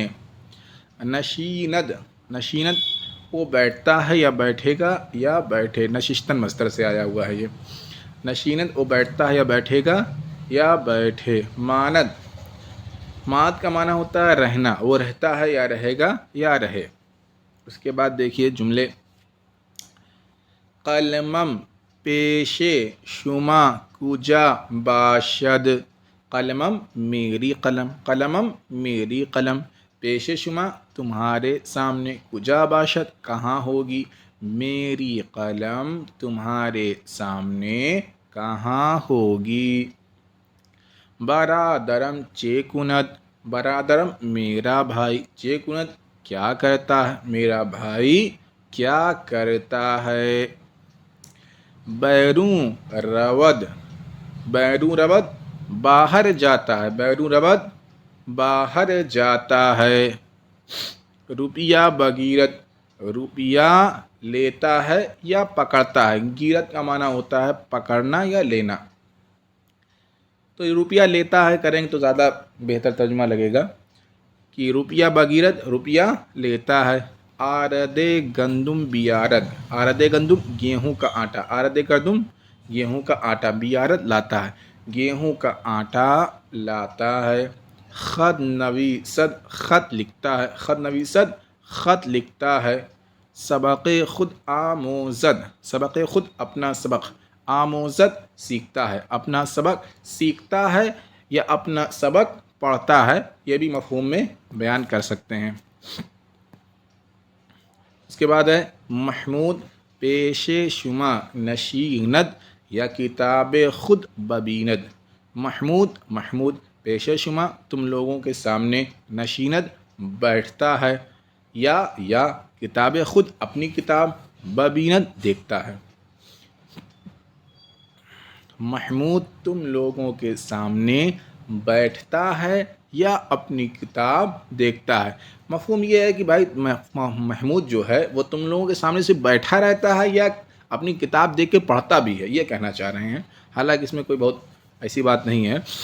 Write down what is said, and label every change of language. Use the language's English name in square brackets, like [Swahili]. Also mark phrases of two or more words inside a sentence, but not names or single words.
[Persian] نشیند، نشیند [Urdu] وہ بیٹھتا ہے یا بیٹھے گا یا بیٹھے، نشستن مصدر سے آیا ہوا ہے یہ۔ نشیند وہ بیٹھتا ہے یا بیٹھے گا یا بیٹھے۔ ماند، ماد کا معنی ہوتا ہے رہنا، وہ رہتا ہے یا رہے گا یا رہے۔ اس کے بعد دیکھیے جملے، [Persian] قلمم پیش شما کجا باشد، قلمم [Urdu] میری قلم، [Persian] قلمم [Urdu] میری قلم، [Persian] پیش شما [Urdu] تمہارے سامنے، [Persian] کجا باشد [Urdu] کہاں ہوگی، میری قلم تمہارے سامنے کہاں ہوگی۔ [Persian] برادرم چے کند، [Urdu] برادرم میرا بھائی، [Persian] چے کند [Urdu] کیا کرتا ہے، میرا بھائی کیا کرتا ہے۔ [Persian] بیرون رود، بیرون رود [Urdu] باہر جاتا ہے، [Persian] بیرون رود [Urdu] باہر جاتا ہے۔ روپیہ بگیرت، روپیہ لیتا ہے یا پکڑتا ہے، گیرت کا معنی ہوتا ہے پکڑنا یا لینا، تو روپیہ لیتا ہے کریں گے تو زیادہ بہتر ترجمہ لگے گا کہ روپیہ بگیرت روپیہ لیتا ہے۔ [Persian] آرد گندم بیارد، آرد گندم [Urdu] گیہوں کا آٹا، [Persian] آرد گندم [Urdu] گیہوں کا آٹا، بیارد لاتا ہے، گیہوں کا آٹا لاتا ہے۔ [Persian] خط نویسد [Urdu] خط لکھتا ہے، [Persian] خط نویسد [Urdu] خط لکھتا ہے۔ [Persian] سبق خود آموزد، سبق خود [Urdu] اپنا سبق، آموزد سیکھتا ہے، اپنا سبق سیکھتا ہے یا اپنا سبق پڑھتا ہے، یہ بھی مفہوم میں بیان کر سکتے ہیں۔ اس کے بعد ہے [Persian] محمود پیش شما نشیند یا کتاب خود ببیند، [Urdu] محمود، محمود [Persian] پیش شما [Urdu] تم لوگوں کے سامنے، نشیند بیٹھتا ہے، یا [Persian] کتاب خود [Urdu] اپنی کتاب، ببیند دیکھتا ہے۔ محمود تم لوگوں کے سامنے بیٹھتا ہے یا اپنی کتاب دیکھتا ہے، مفہوم یہ ہے کہ بھائی محمود جو ہے وہ تم لوگوں کے سامنے سے بیٹھا رہتا ہے یا اپنی کتاب دیکھ کے پڑھتا بھی ہے، یہ کہنا چاہ رہے ہیں، حالانکہ اس میں کوئی بہت ایسی بات نہیں ہے۔